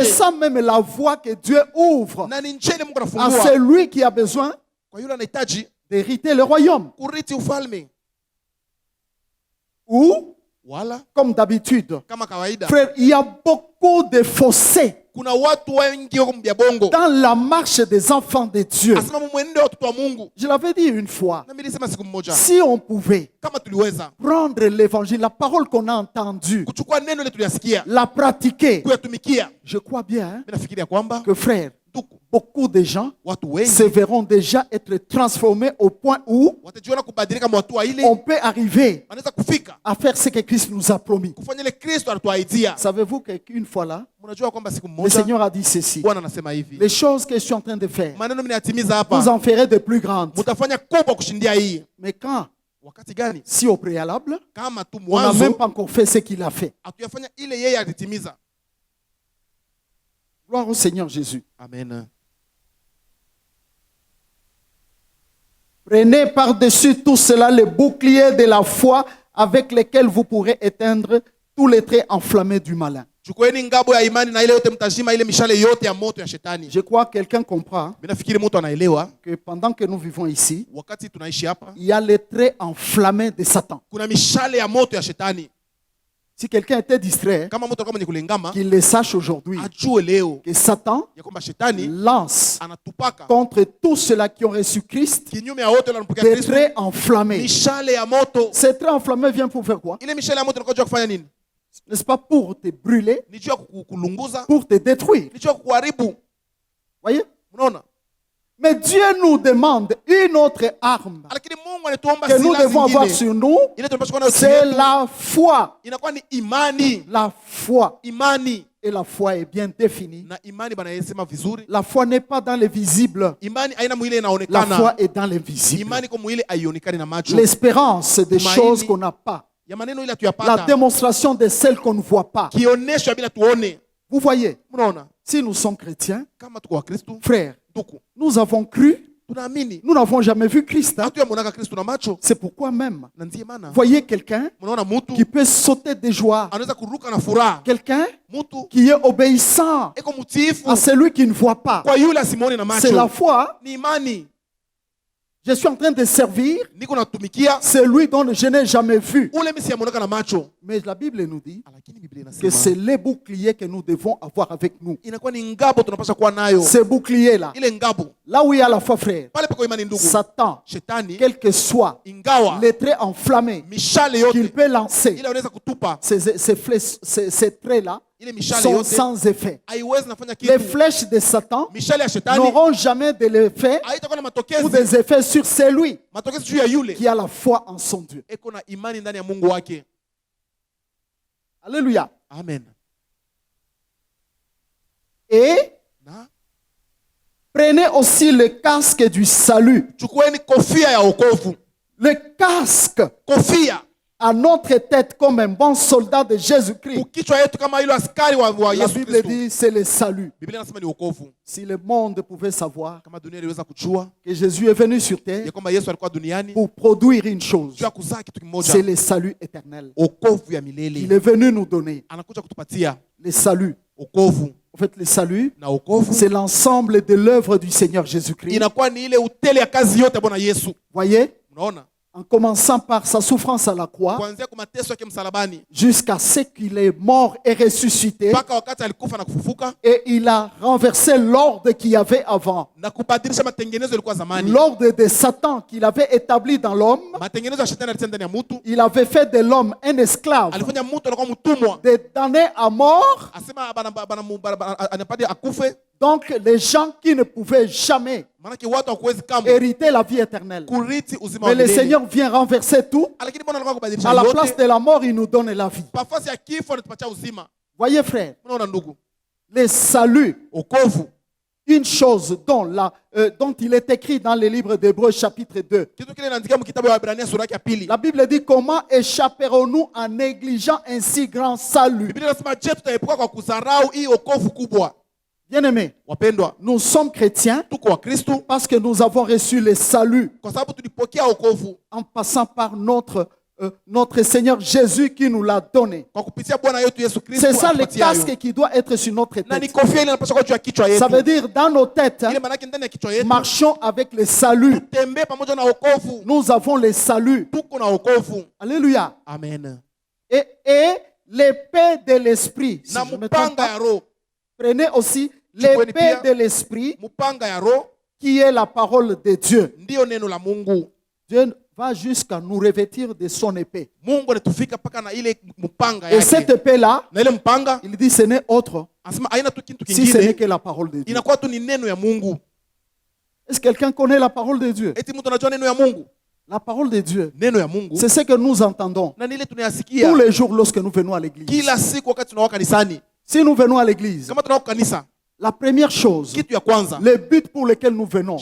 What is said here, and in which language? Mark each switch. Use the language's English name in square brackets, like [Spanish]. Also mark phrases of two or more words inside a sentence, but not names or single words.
[French] ça même la voie que Dieu ouvre [Swahili] na ni njia ile Mungu [French] à [Swahili] anafungua [French] celui qui a besoin [Swahili] kwa yule anahitaji [French] d'hériter le royaume. [Swahili] kurithi ufalme. [French] Ou, [Swahili] Wala [French] comme d'habitude, [Swahili] kama kawaida, [French] frère, il y a beaucoup de fossés [Swahili] kuna watu wengi wako mbia bongo, [French] dans la marche des enfants de Dieu. [Swahili] asema mwenendo wa watoto wa Mungu. [French] Je l'avais dit une fois, [Swahili] Na mimi nilisema siku mmoja, [French] si on pouvait [Swahili] kama tuliweza [French] prendre l'évangile, la parole qu'on a entendue, [Swahili] kuchukua neno ile tuliyasikia, [French] la pratiquer, [Swahili] kuyatumikia, [French] je crois bien [Swahili] mimi nafikiria kwamba [French] que, frère, [Swahili] ndugu, [French] beaucoup de gens [Swahili] watu [French] se [Swahili] wengi [French] verront déjà être transformés au point où [Swahili] watajiona kubadilika mwa hatua ile, [French] on peut arriver [Swahili] wanaweza kufika [French] à faire ce que Christ nous a promis. [Swahili] kufanya ile Kristo anatuahidia. [French] Savez-vous qu'une fois là, [Swahili] Mnajua kwamba siku [French] le [Swahili] mmoja [French] Seigneur a dit ceci: [Swahili] Bwana anasema hivi, [French] les choses que je suis en train de faire, [Swahili] maneno mimi nayatimiza [French] vous [Swahili] hapa, [French] en ferez de plus grandes. [Swahili] mtafanya kubwa kushindia hii. [French] Mais quand? [Swahili] Wakati gani? [French] Si au préalable, [Swahili] Kama tu [French] on n'a même [Swahili] mwanzo [French] pas encore fait ce qu'il a fait. [Swahili] hatuyafanya ile yeye alitimiza. [French] Gloire au Seigneur Jésus. Amen. Prenez par-dessus tout cela le bouclier de la foi avec lequel vous pourrez éteindre tous les traits enflammés du malin. [Swahili] Chukueni ngabo ya imani na ile yote mtazima ile mishale yote ya moto ya shetani. [French] Je crois que quelqu'un comprend [Swahili] Mimi nafikiri mtu anaelewa [French] que pendant que nous vivons ici, [Swahili] wakati tunaishi hapa [French] il y a les traits enflammés de Satan. [Swahili] kuna mishale ya moto ya shetani. [French] Si quelqu'un était distrait, [Swahili] Kama mtu alikuwa mwenye kulengama, [French] qu'il le sache aujourd'hui, [Swahili] ajue leo [French] que Satan [Swahili] ya kwamba shetani [French] lance [Swahili] anatupaka [French] contre tous ceux-là qui ont reçu Christ [Swahili] kinyume ya wote wanampokea [French] des [Swahili] Kristo [French] traits enflammés. [Swahili] mishale ya moto. [French] Ces traits enflammés viennent pour faire quoi? [Swahili] Ile mishale ya moto inakuja kufanya nini? [French] N'est-ce pas pour te brûler, [Swahili] Ni juu ya kulunguza, [French] pour te détruire? [Swahili] ni juu ya kuharibu. [French] Voyez? [Swahili] Unaona? [French] Mais Dieu nous demande une autre arme [Swahili] Lakini Mungu anatuomba [French] que nous [Swahili] silaha [French] devons avoir [Swahili] zingine. [French] sur nous, [Swahili] Ile tunapaswa kuwa nayo chini [French] c'est [Swahili] yetu, [French] la foi. [Swahili] inakuwa ni imani. [French] La foi. [Swahili] Imani. [French] Et la foi est bien définie. [Swahili] Na imani bana yesema vizuri. [French] La foi n'est pas dans le visible. [Swahili] Imani haina mwili [French] La [Swahili] inaonekana. [French] foi est dans l'invisible. [Swahili] Imani kwa mwili haionekani na macho. [French] L'espérance des [Swahili] Tumaini. [French] choses qu'on n'a pas. [Swahili] Ya maneno ile [French] La [Swahili] tuyapata. [French] démonstration de celles qu'on ne voit pas. [Swahili] Kionesho bila tuone. [French] Vous voyez, [Swahili] Mnaona? [French] si nous sommes chrétiens, [Swahili] Kama tuko wa Kristo, [French] frères, [Swahili] tuko. [French] nous avons cru, [Swahili] Tunaamini. [French] nous n'avons jamais vu Christ. [Swahili] Hatuyamonaka Kristo na macho. [French] C'est pourquoi même, [Swahili] Na ndiye maana [French] voyez quelqu'un [Swahili] mnaona mtu [French] qui peut sauter de joie. [Swahili] anaweza kuruka na furaha. [French] Quelqu'un [Swahili] Mtu [French] qui est obéissant [Swahili] eko mtiifu [French] à celui qui ne voit pas. [Swahili] kwa yule asimuone na [French] C'est la [Swahili] macho. [French] foi. [Swahili] Ni imani. [French] Je suis en train de servir [Swahili] Niko natumikia [French] celui dont je n'ai jamais vu. [Swahili] ule mimi siyamonaka na macho. [French] Mais la Bible nous dit [Swahili] Lakini Biblia [French] que [Swahili] inasema [French] c'est les boucliers que nous devons avoir avec nous. [Swahili] inakuwa ni ngabo tunapaswa kuwa nayo. [French] Ces boucliers-là, [Swahili] Ile ngabo [French] là où il y a la foi, frère, [Swahili] pale pako imani ndugu. Satan, Shetani [French] quel que soit [Swahili] ingawa [French] les traits enflammés [Swahili] mishale [French] qu'il [Swahili] yote [French] peut lancer, [Swahili] ile unaweza kutupa [French] ces traits-là [Swahili] ile mishale [French] sont [Swahili] yote [French] sans effet. [Swahili] haiwezi nafanya [French] Les [Swahili] kitu. [French] flèches de Satan [Swahili] Mishale ya shetani [French] n'auront jamais de l'effet [Swahili] haitakuwa na [French] ou [Swahili] matokezi. [French] des effets sur celui [Swahili] Matokezi juu ya yule [French] qui a la foi en son Dieu. [Swahili] eko na imani ndani ya Mungu wake. [French] Alléluia. [Swahili] Amen. [French] Et [Swahili] Na [French] prenez aussi le casque du salut. [Swahili] chukueni kofia ya wokovu. [French] Le casque, [Swahili] Kofia [French] à notre tête comme un bon soldat de Jésus-Christ. [Swahili] Kichwa yetu kama hilo askari wa [French] La [Swahili] Yesu [French] Bible [Swahili] Kristo. [French] dit c'est le salut. [Swahili] Biblia inasema ni wokovu. [French] Si le monde pouvait savoir [Swahili] Kama dunia iliweza kujua [French] que Jésus est venu sur terre [Swahili] ya kwamba Yesu alikuwa duniani [French] pour produire une chose, [Swahili] juu ya kuzaa kitu [French] c'est [Swahili] kimoja, [French] le salut éternel. [Swahili] wokovu ya [French] Il [Swahili] milele. [French] est venu nous donner [Swahili] Anakuja kutupatia [French] le salut. [Swahili] wokovu, [French] En fait, le salut, [Swahili] na wokovu [French] c'est l'ensemble de l'œuvre du Seigneur Jésus-Christ. [Swahili] inakuwa ni ile utele ya kazi yote ya Bwana Yesu. [French] Voyez, [Swahili] Unaona, [French] en commençant par sa souffrance à la croix, [Swahili] kuanzia kwa mateso yake msalabani [French] jusqu'à ce qu'il est mort et ressuscité, [Swahili] mpaka wakati alikufa na kufufuka [French] et il a renversé l'ordre qu'il y avait avant, [Swahili] na kubadilisha matengenezo yalikuwa zamani, [French] l'ordre de Satan qu'il avait établi dans l'homme. [Swahili] matengenezo ya shetani alitia ndani ya mtu. [French] Il avait fait de l'homme un esclave, [Swahili] Alifanya mtu anakuwa mtumwa, [French] de damné à mort. [Swahili] asema anapadi akufe, [French] Donc les gens qui ne pouvaient jamais [Swahili] maanake watu hawakuwezi kamwe [French] hériter la vie éternelle. [Swahili] kurithi uzima [French] Mais [Swahili] wa [French] le [Swahili] milele. [French] Seigneur vient renverser tout. [Swahili] Lakini Bwana alikuwa kubadilisha [French] À la place [Swahili] yote, [French] de la mort, il nous donne la vie. [Swahili] nafasi ya kifo anatupatia uzima. [French] Voyez frère, [Swahili] Unaona ndugu, [French] le salut, [Swahili] wokovu [French] une chose dont il est écrit dans le livre d'Hébreux chapitre 2. [Swahili] kitu kile inaandika mkitabu wa Waebrania sura yake ya pili. [French] La Bible dit comment échapperons-nous en négligeant un si grand salut. [Swahili] Biblia inasema je, tutaepuka kwa kudharau hii wokovu kubwa? [French] Bien-aimés, [Swahili] Wapendwa, [French] nous sommes chrétiens [Swahili] tuko wa Kristo [French] parce que nous avons reçu le salut [Swahili] kwa sababu tulipokea wokovu [French] en passant par notre Seigneur Jésus qui nous l'a donné. [Swahili] kwa kupitia Bwana yetu Yesu Kristo. [French] C'est ça le [Swahili] atupatia hayo. [French] casque qui doit être sur notre [Swahili] Na ni [French] tête. [Swahili] kofia ile inapaswa kuwa juu ya kichwa yetu. [French] Ça veut dire dans nos têtes, [Swahili] Ile maana yake ndani ya kichwa yetu [French] marchons avec le salut. [Swahili] tembee pamoja na wokovu. [French] Nous avons le salut. [Swahili] Tuko na wokovu. [French] Alléluia. [Swahili] Amen. [French] Et l'épée de l'esprit. Si [Swahili] Na [French] je ne me trompe [Swahili] mpanga ya [French] pas, [Swahili] roho, [French] prenez aussi [Swahili] Chukueni [French] l'épée [Swahili] pia [French] de l'esprit [Swahili] mpanga ya roho [French] qui est la parole de Dieu. [Swahili] ndio neno la Mungu. [French] Dieu va jusqu'à nous revêtir de son épée. [Swahili] Mungu anatufika mpaka na ile mpanga [French] Et cette [Swahili] yake. [French] épée-là, [Swahili] Na ile mpanga [French] il dit ce n'est autre [Swahili] anasema haina tu kitu [French] si ce n'est [Swahili] kingine, [French] que la parole de Dieu. [Swahili] inakuwa tu ni neno ya Mungu. [French] Est-ce que quelqu'un connaît la parole de Dieu? [Swahili] Eti mtu anajua neno ya Mungu? [French] La parole de Dieu, [Swahili] Neno ya Mungu [French] c'est ce que nous entendons [Swahili] na nile [French] tous [Swahili] tunayasikia [French] les jours lorsque nous venons à l'église. [Swahili] kila siku wakati tunaoka kanisani. [French] Si nous venons à l'église, [Swahili] Kama tunaoka kanisa, [French] la première chose, [Swahili] kitu ya kwanza, [French] le but pour lequel nous venons,